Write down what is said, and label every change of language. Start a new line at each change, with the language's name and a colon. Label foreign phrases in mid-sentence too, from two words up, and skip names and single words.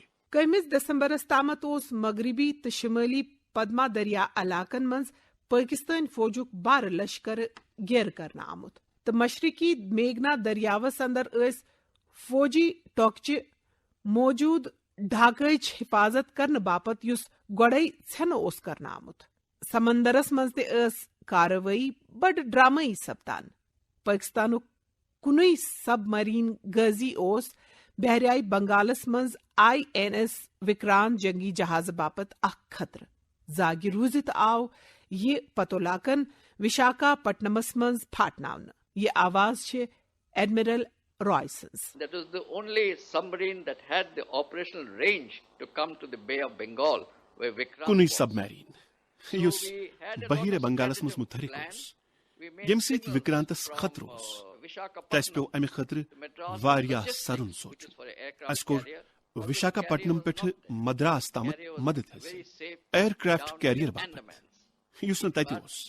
Kashmiri: 1 دسمبرس تامتھ اوس مغربی تہٕ شمٲلی پدما دریا علاقن منٛز پٲکستٲنۍ فوجُک بارٕ لشکر گیرٕ کرنہٕ آمُت تہٕ مشرقی میگنا دریاوس اندر ٲسۍ فوجی ٹوکچہِ موجوٗد ڈھاکٕچ حفاظت کرنہٕ باپتھ یُس گۄڈے ژھٮ۪نہٕ اوس کرنہٕ آمُت. سمندرس منٛز تہِ ٲس کاروٲیی بڑٕ ڈرامٲیی سپدان. پٲکستانُک کُنُے سب مرین غازی اوس بحریائی بنگالس منٛز INS وکرانت جنگی جہازٕ باپتھ اکھ خطرٕ. زاگہِ روٗزِتھ آو یہِ پتولاکن وشاکھا پٹنمس منٛز پھاٹناونہٕ. یہِ آواز چھِ ایڈمرل رائے سٕنٛز.
English: That was the only submarine that had the operational range to come to the Bay of Bengal where Vikrant کُنُے was.
Kashmiri: سب میریٖن یُس بحیرہ بنگالس منٛز مُتحرک اوس ییٚمہِ سۭتۍ وکرانتس خطرٕ اوس تہٕ اسہِ پیوٚو امہِ خٲطرٕ واریاہ سرُن سونچُن. اسہِ کوٚر وشاکھا پٹنم پٮ۪ٹھٕ مدراس تامتھ مدد حٲصِل
English: aircraft carrier
Kashmiri: باپتھ یُس نہٕ تتہِ اوس.